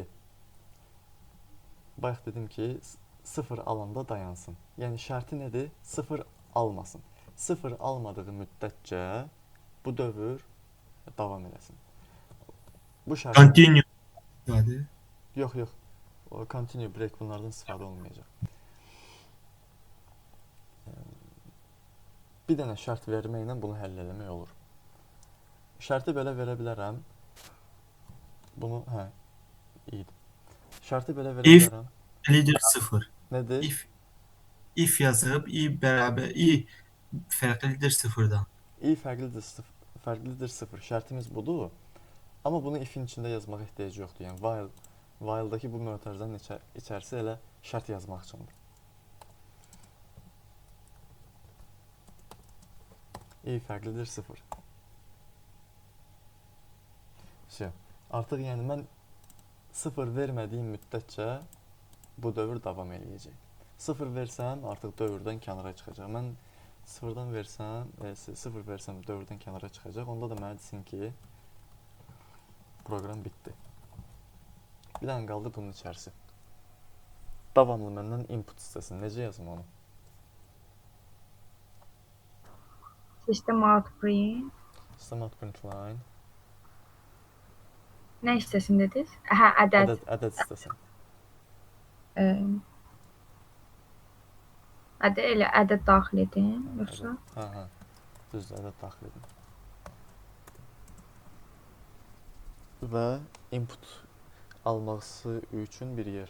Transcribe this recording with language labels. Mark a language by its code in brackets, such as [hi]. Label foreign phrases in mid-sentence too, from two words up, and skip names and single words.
[az] Bayaq dedim ki, 0 alanda dayansın. Yəni şərti nədir? 0 almasın. 0 almadığı müddətcə bu dövr davam eləsin. Bu şərt... Continue. Hadi. Yox, yox. O [en] continue break [az] bunlardan istifadə olmayacaq. Bir dənə şərt verməklə bunu həll eləmək olur. Şərti belə verə bilərəm. Bunu, iyiydi. Şərti belə verə If bilərəm. lider 0. Nədir? If yazıb i bərabər i fərqlidir 0-dan. I fərqlidir 0. Şərtimiz budur. Amma bunu if-in içində yazmağa ehtiyac yoxdur. Yəni while-dakı bu mötərizənin içərisi elə şərt yazmaq üçündür. I fərqlidir 0. Artıq yəni mən 0 vermədiyim müddətcə bu dövr davam eləyəcək. 0 versəm artıq dövrdən kənara çıxacaq. Mən 0 versəm dövrdən kənara çıxacaq. Onda da mənə desin ki, proqram bitdi. Bir dənə qaldı bunun içərisi. Davamlı məndən input istəsin. Necə yazım onu? [en] System out print. System out print line. [az] Nə istəsin dediniz? Hə, ədəd. Ədəd istəsin. Elə ədəd daxil edin, yoxsa? Hə. Düzdür, ədəd daxil edin. Və input alması üçün bir yer.